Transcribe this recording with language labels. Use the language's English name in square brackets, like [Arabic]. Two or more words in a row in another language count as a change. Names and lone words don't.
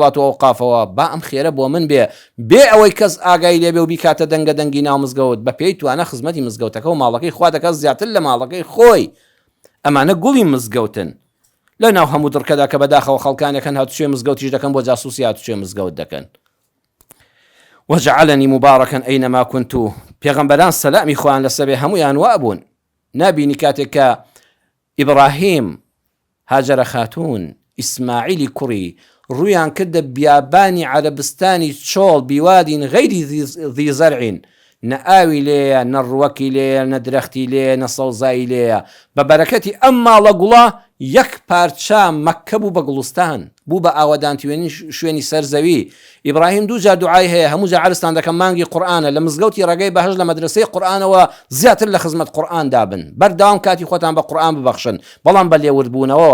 [Central Kurdish] و ئەوقافەوە با ئەم خێرە بۆ من بێ ئەوەی کەس ئاگای لێبێ و بیکاتە دەنگە دەنگی ناو مزگەوت بە پێی توانە خزمەتی مزگەوتەکە و ماڵەکەی خوا دەکات زیاتر لە ماڵەکەی خۆی ئەمانە گوڵی مزگەوتن لە ناو هەموو دڕکەدا کە بەداخەوە خەڵکانێکن هاتوچێ مزگەوتیش دەکەن بۆ جاسووسی هاتوچێ مزگەوت دەکەن [Arabic] وجعلني مباركا أينما كنت [Central Kurdish] پێغەمبەران سەلامی خۆیان لەسەر بێ هەموویان وا بوون نابینی کاتێک کە ئیبراهیم هاجرە خاتون ئیسماعیلی کوڕی ڕوویان کردە بیابانی عەرەبستانی چۆڵ [Arabic] بیوادین غەیری ذی زەرعین [Central Kurdish] نە ئاوی لێیە نە ڕووەکی لێیە نە درەختی لێیە نە سەوزایی لێیە بە بەرەکەتی ئەم ماڵە گوڵە یەک پارچە مەککە بوو بە گوڵستان بوو بە ئاوەدانتوێنی شوێنی سەرزەوی ئیبراهیم دوو جار دوعای هەیە هەموو جا عەرزتان دەکەم مانگی قورئانە لە مزگەوتی ڕێگەی بەهەژ لە مەدرسەی قورئانەوە زیاتر لە خزمەت قورئان دابن بەردەوام کاتی خۆتان بە قورئان ببەخشن بەڵام بە لێوردبوونەوەوە